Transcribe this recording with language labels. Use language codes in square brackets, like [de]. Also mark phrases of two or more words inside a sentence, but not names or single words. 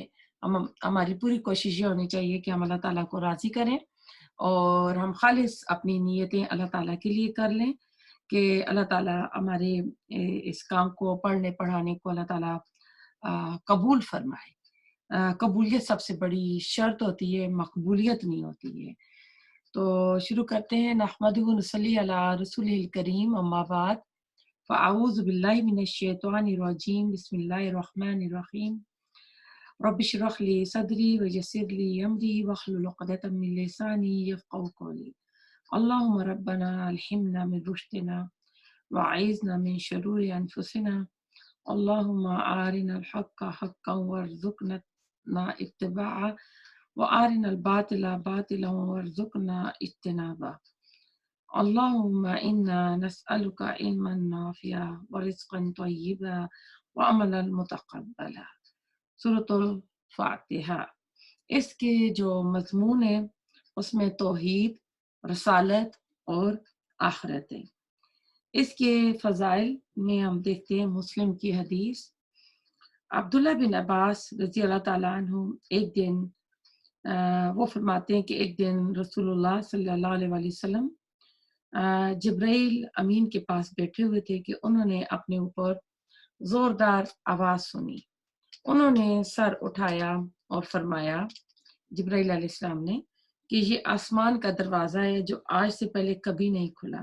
[ur] ہماری پوری کوشش یہ ہونی چاہیے کہ ہم اللہ تعالیٰ کو راضی کریں اور ہم خالص اپنی نیتیں اللہ تعالیٰ کے لیے کر لیں کہ اللہ تعالیٰ ہمارے اس کام کو پڑھنے پڑھانے کو اللہ تعالیٰ قبول فرمائے. قبولیت سب سے بڑی شرط ہوتی ہے، مقبولیت نہیں ہوتی ہے. تو شروع کرتے ہیں. [ar] نحمده ونصلي على الرسول الكريم أما بعد فأعوذ بالله من الشيطان الرجيم بسم الله الرحمن الرحيم. رب اشرح لي صدري ويسر لي أمري واحلل عقدة من لساني يفقهوا قولي. اللهم ربنا ألهمنا رشدنا وأعذنا من شرور أنفسنا. اللهم أرنا الحق حقا وارزقنا اتباعه وأرنا الباطل باطلا وارزقنا اجتنابه. اللهم إنا نسألك علما نافعا ورزقا طيبا وعملا متقبلا. [ur] سورۃ الفاتحہ. اس کے جو مضمون ہے اس میں توحید، رسالت اور آخرت ہے. اس کے فضائل میں ہم دیکھتے ہیں مسلم کی حدیث. عبداللہ بن عباس [ar] رضي الله تعالى عنه [ur] ایک دن وہ فرماتے ہیں کہ ایک دن رسول اللہ [ar] صلى الله عليه وسلم [ur] جبرائیل امین کے پاس بیٹھے ہوئے تھے کہ انہوں نے اپنے اوپر زوردار آواز سنی. انہوں نے سر اٹھایا اور فرمایا، جبرائیل علیہ السلام نے، کہ یہ آسمان کا دروازہ ہے جو آج سے پہلے کبھی نہیں کھلا.